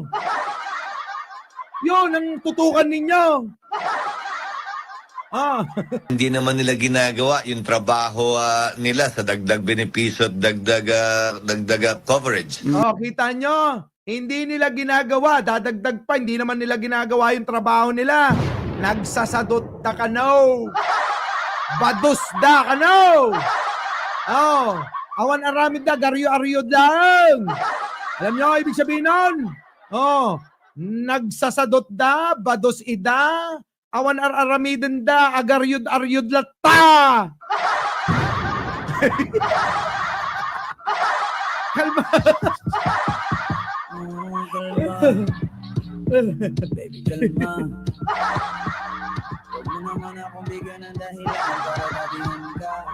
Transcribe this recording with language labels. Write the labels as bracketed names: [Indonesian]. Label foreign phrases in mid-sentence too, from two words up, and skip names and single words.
[Filipino] Yun ang tutukan ninyo. Ah, Hindi naman nila ginagawa yung trabaho nila sa dagdag benepisyo at dagdag coverage. oh, kita nyo. Hindi nila ginagawa. Dadagdag pa. Hindi naman nila ginagawa yung trabaho nila. [Iloko] Nagsasadot da ka no. Badus da ka no. Oh, awan aramid da. Garyo-aryo lang. [Filipino] Alam nyo ang ibig sabihin nun? [Iloko] Oh, nagsasadot da. Badus ida. Awan aramidin da. Agaryod-aryod lata. [Filipino] Kalma. Oh, kalma. Baby, kalma. Huwag mo naman akong bigyan ng dahilan para tabihan ka.